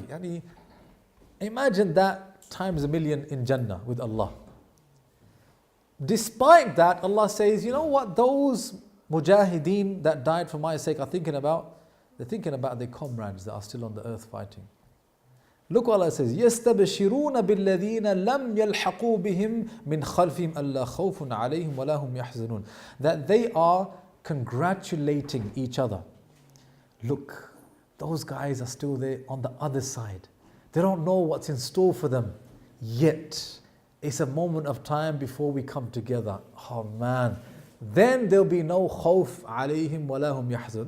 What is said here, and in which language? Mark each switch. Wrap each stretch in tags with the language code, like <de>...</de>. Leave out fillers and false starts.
<en>Yani, imagine that times a million in Jannah with Allah. Despite that, Allah says, you know what those mujahideen that died for my sake are thinking about? They're thinking about their comrades that are still on the earth fighting. Look what Allah says,</en> <ar>يَسْتَبْشِرُونَ بِالَّذِينَ لَمْ يَلْحَقُوا بِهِمْ مِنْ خَلْفِهِمْ أَلَّا خَوْفٌ عَلَيْهِمْ وَلَا هُمْ يَحْزَنُونَ.</ar> <en>That they are congratulating each other. Look, those guys are still there on the other side. They don't know what's in store for them yet. It's a moment of time before we come together. Oh man. Then there'll be no</en> <ar>khawf alayhim wa lahum yahzan.</ar>